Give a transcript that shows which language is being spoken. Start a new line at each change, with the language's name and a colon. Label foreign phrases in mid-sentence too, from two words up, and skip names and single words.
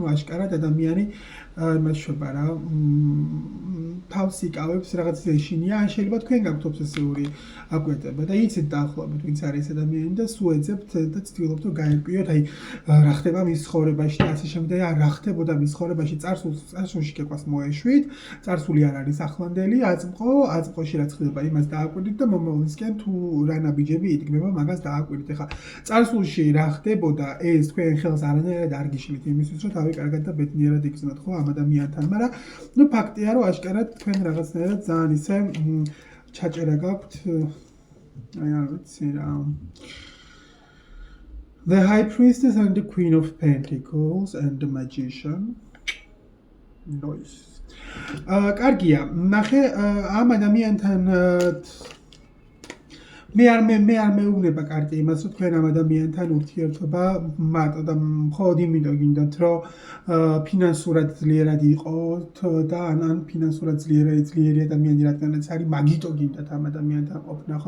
Georgian: აშკარად ადამიანი იმას შვება რა, თავს იკავებს რაღაც ეშინია, ან შეიძლება თქვენ გაქვთ ობსესიური აკვეტება და იცით დაახლოებით ვინც არის ადამიანი და სულ ეძებთ და ცდილობთ რომ გაერკვიოთ, აი რა ხდება მის ცხოვრებაში და ასე შემდეგ, რა ხდებოდა მის ცხოვრებაში, წარსულში კეკვას მოეშვით, წარსული არ არის ახლანდელი, აწმყოში რაც ხდება იმას დააკვირდით და მომავლისკენ თუ რა ნაბიჯები იდგმება მაგას დააკვირდით. ეხლა წარსულში რა ხდებოდა, ეს თქვენ ხელს არანაირად არ გიშლით იმისთვის, რომ თავი კარგად და ბედნიერად იგრძნოთ ხო ამ ადამიანთან, მაგრამ ნუ ფაქტია, რომ აშკარად თქვენ რაღაცნაირად ძალიან ისე ჩაჭერა გაქვთ, აი არ ვიცი რა.
English: The High Priestess and the Queen of Pentacles and the Magician. Nice.
Georgian: კარგია, ნახე ამ ადამიანთან მე არ მეუბნება კარტი იმას, რომ თქვენ ამ ადამიანთან ურთიერთობა მარტო და მხოლოდ იმიტომ გინდათ, რომ ფინანსურად ძლიერად იყოთ და ან ფინანსურად ძლიერი ადამიანი რადგანაც არის, მაგიტო გინდათ ამ ადამიანთან ყოფნა, ხო?